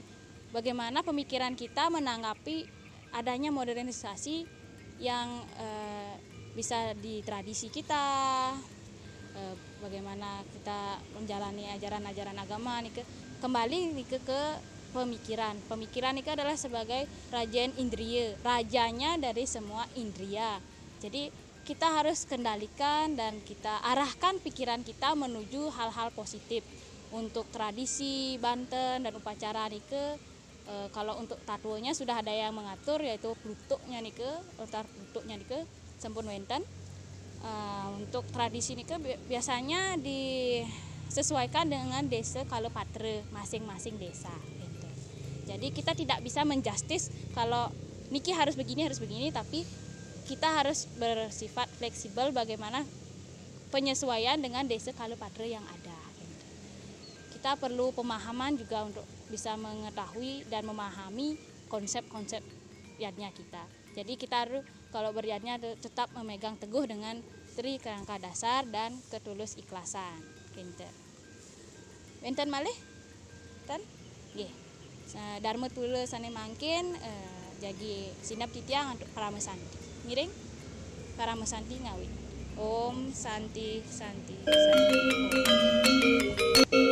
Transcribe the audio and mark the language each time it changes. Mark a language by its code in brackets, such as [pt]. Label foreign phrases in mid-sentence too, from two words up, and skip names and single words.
[id] Bagaimana pemikiran kita menanggapi adanya modernisasi yang bisa di tradisi kita, bagaimana kita menjalani ajaran-ajaran agama nike kembali nike ke pemikiran itu adalah sebagai rajan indriya, rajanya dari semua indriya. Jadi kita harus kendalikan dan kita arahkan pikiran kita menuju hal-hal positif untuk tradisi Banten dan upacara nike. Kalau untuk tatuanya sudah ada yang mengatur yaitu plutuknya nike, altar plutuknya nike [ban] sampun wenten. [id] Untuk tradisi nike biasanya disesuaikan dengan desa Kalopatre masing-masing desa. Jadi kita tidak bisa menjustis kalau niki harus begini, tapi kita harus bersifat fleksibel bagaimana penyesuaian dengan desa Kalopatre yang ada. Kita perlu pemahaman juga untuk bisa mengetahui dan memahami konsep-konsep yadnya kita. Jadi kita harus kalau beryadnya tetap memegang teguh dengan Tri Kerangka Dasar dan ketulus ikhlasan. [ban] Wenten malih? Ten? Nggih. Dharma tula sane mangkin jadi sinap titiang untuk paramesanti. Ngiring paramesanti ngawit. [sa] Om Santi Santi Santi. Om.